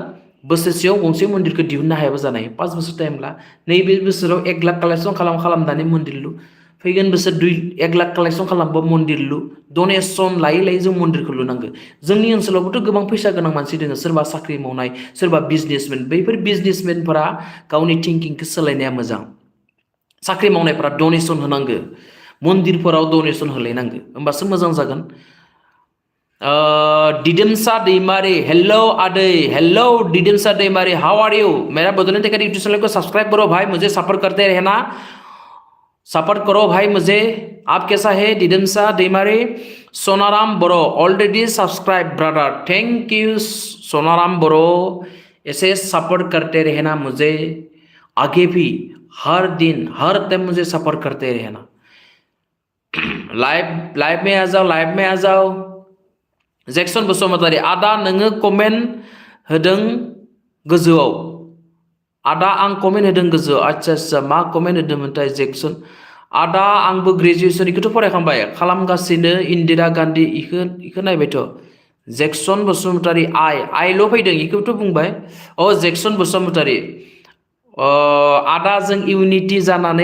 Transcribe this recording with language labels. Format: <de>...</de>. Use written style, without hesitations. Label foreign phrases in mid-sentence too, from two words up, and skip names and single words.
<brx>जोङो बोसोरसेयाव गंसे मन्दिरखौ दिहुननो हायाबो जानाय 5 बोसोर टाइमब्ला नैबे बोसोराव 1 लाख कालेक्सन खालामनानै मन्दिर लु फैगोन बोसोर 1 लाख कालेक्सन खालामबा मन्दिर लु डनेसन लायै जों मन्दिरखौ लुनांगो जोंनि ओनसोलावबोथ' गोबां फैसा गोनां मानसि दङ सोरबा साख्रि मावनाय सोरबा बिजनेसमेन बैफोर बिजनेसमेनफोरा गावनि थिंकिंखौ सोलायनाया मोजां साख्रि मावनायफोरा डनेसन होनांगो मन्दिरफोराव डनेसन होलायनांगो होमबासो मोजां जागोन</brx> <hi>दिदोमसा दैमारी हेलो आदे हेलो दिदोमसा दैमारी</hi> <en>how are you</en> <hi>मेरा बदौलत टेकर</hi> <en>YouTube channel</en> <hi>को सब्सक्राइब करो भाई मुझे सपोर्ट करते रहना सपोर्ट करो भाई मुझे आप कैसा है दिदोमसा दैमारी सोनाराम बरो</hi> <en>already subscribe brother thank you</en> <hi>सोनाराम बरो ऐसे सपोर्ट करते रहना मुझे आगे भी हर दिन हर टाइम मुझे सपोर्ट करते रहना लाइव में आ जाओ</hi> <brx>जैक्सन बसुमतारी आदा नोङो कमेन्ट होदों गोजौआव आदा आं कमेन्ट होदों गोजौआव आच्छा मा कमेन्ट होदोंमोनथाय जैक्सन आदा आंबो ग्रेजुएसन इखौथ' फरायखांबाय खालामगासिनो इन्दिरा गान्धी इखौ नायबायथ' जैक्सन बसुमतारी आइल' फैदों इखौथ' बुंबाय जैक्सन बसुमतारी आदा जों इउनिटि जानानै</brx>